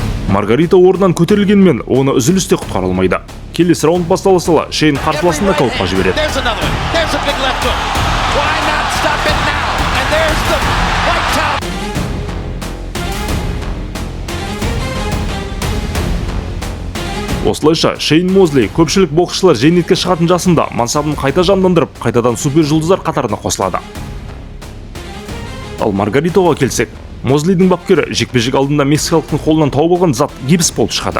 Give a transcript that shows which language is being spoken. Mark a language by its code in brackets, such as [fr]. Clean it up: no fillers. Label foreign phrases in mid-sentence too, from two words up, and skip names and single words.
[kk] Маргарита орнынан көтерілгенмен оны үзілісте құтқара алмайды. Келесі раунд бастала сала Шейн қарсыласын нокаутқа жібереді. [en] There's another one. There's a big left hook. Why not stop it now? And there's the white towel. [kk] Осылайша Шейн Мозли көпшілік боксшылар зейнетке шығатын жасында мансабын қайта жандандырып, қайтадан супер жұлдыздар қатарына қосылады. Ал Маргаритаға келсек, Мозлидің бапкері жекпе-жек алдында мексикалықтың қолынан тауып алған зат гипс болып шығады.